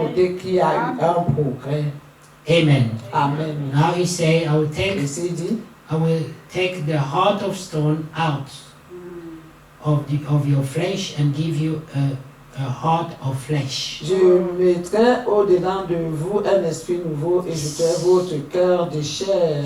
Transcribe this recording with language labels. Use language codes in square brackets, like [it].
[fr] notez qu'il y a eu un progrès. Amen. Amen. [en] Now he say, I will take [fr] Ici il dit, [en] the heart of stone out of your flesh and give you a heart of flesh. [fr] je mettrai au-dedans de vous un esprit nouveau et je ferai votre cœur de chair.